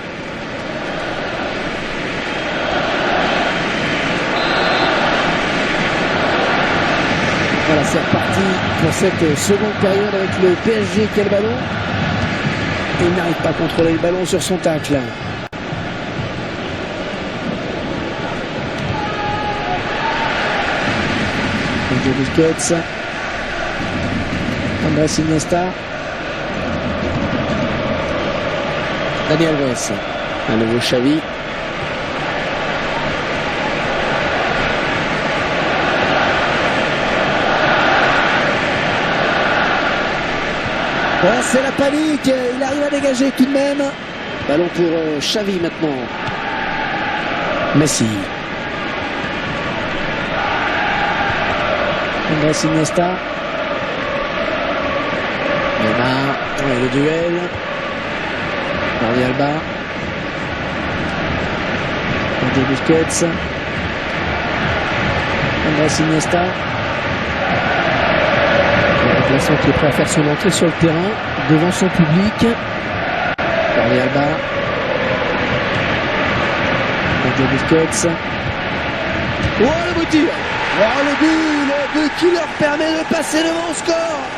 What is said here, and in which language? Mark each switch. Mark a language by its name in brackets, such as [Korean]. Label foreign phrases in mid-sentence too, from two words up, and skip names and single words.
[French] Voilà, c'est reparti pour cette seconde période avec le PSG qui a le ballon. Et il n'arrive pas à contrôler le ballon sur son tacle. Busquets. Andrés Iniesta. Dani Alves, un nouveau Xavi. Oh, c'est la panique, il arrive à dégager tout de même. Ballon pour Xavi maintenant. Messi. Andrés Iniesta. Neymar, ouais, le duel. Jordi Alba. Andrés Busquets. Andrés Iniesta. Le remplaçant qui est prêt à faire son entrée sur le terrain devant son public. Jordi Alba. Andrés Busquets. Oh, le beau tir! Oh, le but qui leur permet de passer devant le score.